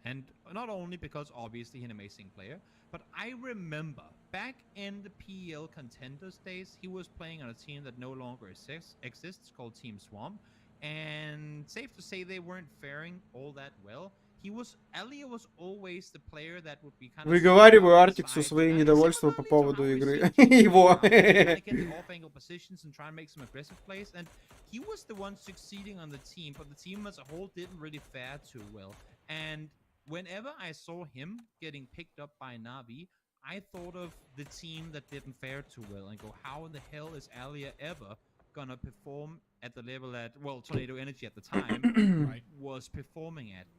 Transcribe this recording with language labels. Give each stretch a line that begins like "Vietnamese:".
English: And not only because obviously he's an amazing player, but I remember back in the PEL Contenders days, he was playing on a team that no longer exists called Team Swamp. And safe to say they weren't faring all that well. Alia was always the player that would be kind of...
Russian: Выговариваю Артиксу свои недовольства по поводу игры. Его.
English: Off-angle positions and try and make some aggressive plays, and he was the one succeeding on the team, but the team as a whole didn't really fare too well. And whenever I saw him getting picked up by Navi, I thought of the team that didn't fare too well and go, how in the hell is Alia ever gonna perform at the level that, well, Tornado Energy at the time was performing at?